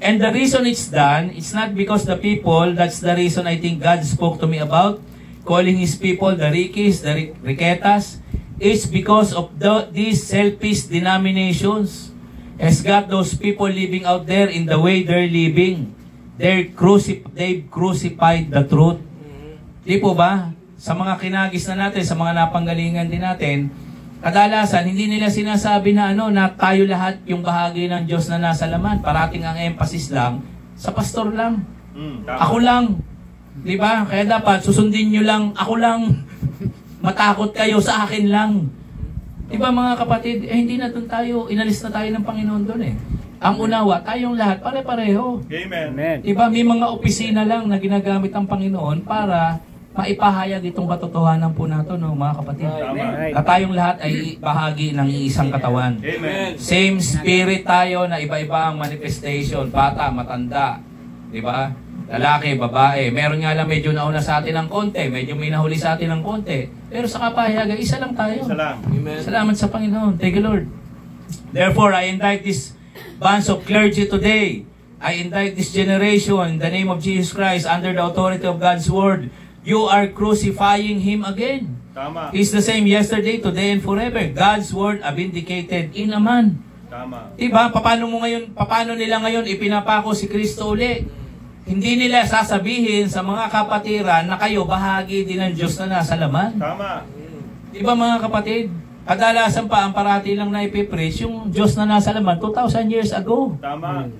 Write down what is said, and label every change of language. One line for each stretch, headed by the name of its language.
English: And the reason it's done, it's not because the people, that's the reason I think God spoke to me about, calling His people the Rikis, the Riketas, it's because of these selfish denominations has got those people living out there in the way they're living. They've crucified the truth.
Filipino: Di po ba? Sa mga kinagis na natin, sa mga napanggalingan din natin, kadalasan, hindi nila sinasabi na na tayo lahat yung bahagi ng Diyos na nasa laman. Parating ang emphasis lang sa pastor lang. Ako lang. Di ba? Kaya dapat susundin nyo lang, ako lang. Matakot kayo sa akin lang. Di ba mga kapatid, hindi na doon tayo, inalis na tayo ng Panginoon doon Ang unawa, tayong lahat, pare-pareho. Amen. Diba, may mga opisina lang na ginagamit ng Panginoon para maipahayag itong katotohanan po nato, no, mga kapatid. Tama. Na tayong lahat ay bahagi ng isang katawan. Amen.
English: Same spirit
Filipino: tayo na iba-iba ang manifestation. Bata, matanda. Diba? Lalaki, babae. Meron nga lang medyo nauna sa atin ng konti. Medyo may nahuli sa atin ng konti. Pero sa kapahayagan, isa lang tayo. Isa lang. Amen. Salamat sa Panginoon.
English: Thank you, Lord. Therefore, I invite this bunch of clergy today. I indict this generation in the name of Jesus Christ under the authority of God's Word. You are crucifying Him again.
Filipino: Tama.
English: He's the same yesterday, today, and forever. God's Word vindicated in a man.
Filipino: Tama. Diba? Paano nila ngayon ipinapako si Kristo uli? Hindi nila sasabihin sa mga kapatiran na kayo bahagi din ng Diyos na nasa laman. Tama. Diba mga kapatid? Kadalasan pa ang parati lang na ipipreach yung Diyos na nasa laman 2,000 years ago. Tama.